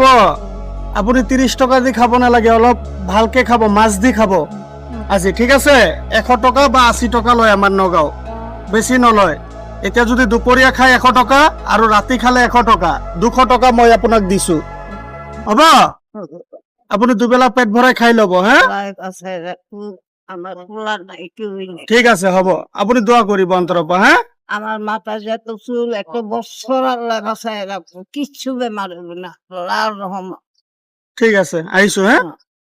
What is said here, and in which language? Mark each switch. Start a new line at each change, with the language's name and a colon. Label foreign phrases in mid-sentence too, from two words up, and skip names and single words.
Assamese: আপুনি 30 টকা দি খাব নালাগে, অলপ ভালকে খাব, মাছ দি খাব আজি, ঠিক আছে? 100 টকা বা 80 টকা লয় আমাৰ নগাঁও, বেছি নলয়। এতিয়া যদি দুপৰীয়া খাই 100 টকা আৰু ৰাতি খালে 100 টকা, 200 টকা মই আপোনাক দিছো, হ'ব? আপুনি দুবেলা পেট ভৰাই খাই ল'ব, হা?
Bangla: আছে আমার খোলা নাই কেউই নেই
Assamese: ঠিক আছে, হ'ব। আপুনি দোয়া কৰিব অন্তৰৰ পৰা, হা?
Bangla: আমার মাথা যত চুল 1 বছর আল্লাহ বাঁচায় রাখবো কিচ্ছু বেমার হবে না আল্লাহর রহমত
Assamese: ঠিক আছে, আহিছো, হা?